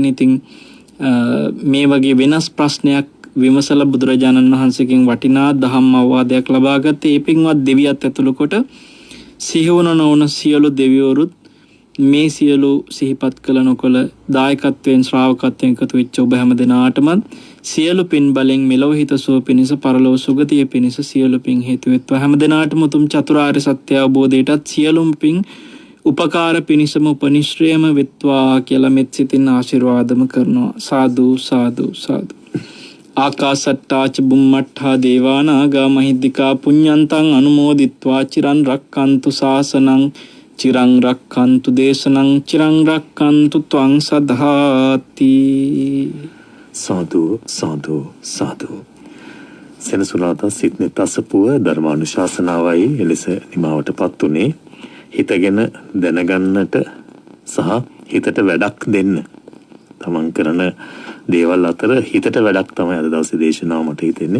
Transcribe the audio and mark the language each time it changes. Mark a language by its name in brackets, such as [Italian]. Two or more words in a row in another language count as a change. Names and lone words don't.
[Sinhala] ඉතින් මේ වගේ වෙනස් ප්‍රශ්නයක් විමසලා බුදුරජාණන් වහන්සේගෙන් වටිනා දහම් අවවාදයක් ලබාගත් ඒ පින්වත් දෙවියත් ඇතුළු කොට සිහිවන නොවන සියලු දෙවිවරුත් මේ සියලු සිහිපත් කළ නොකළ දායකත්වයෙන්, ශ්‍රාවකත්වයෙන් එකතු වෙච්ච ඔබ හැම දෙනාටමත් සියලු පින් බලෙන් මෙලොව හිතසුව පිණිස, පරලොව සුගතිය පිණිස සියලු පින් හේතු වෙත්වා. හැම දෙනාටම උතුම් චතුරාර්ය සත්‍ය අවබෝධයටත් සියලුම පින් උපකාර පිණිසම උපනිශ්‍රේම වෙත්වා කියලා මෙත් සිතින් ආශිර්වාදම කරනවා. [Pali] සාදු සාදු සාදු. ආකාසට්ටාච බුම්මට්ඨා දේවානාගා මහිද්దికා පුඤ්ඤන්තං අනුමෝදිත්වා චිරන් රක්칸තු ශාසනං, චිරං රක්칸තු දේශනං, චිරං රක්칸තු ත්වං සදාති. සාදු සාදු සාදු. [Sinhala] සෙනසුරාදා සිට්නෙත් අසපුව ධර්මානුශාසනාවයි එලෙස නිමාවටපත් උනේ. හිතගෙන දැනගන්නට සහ හිතට වැඩක් දෙන්න, තමන් කරන දේවල් අතර හිතට වැඩක් තමයි අද දවසේ දේශනාව මට හිතෙන්නේ.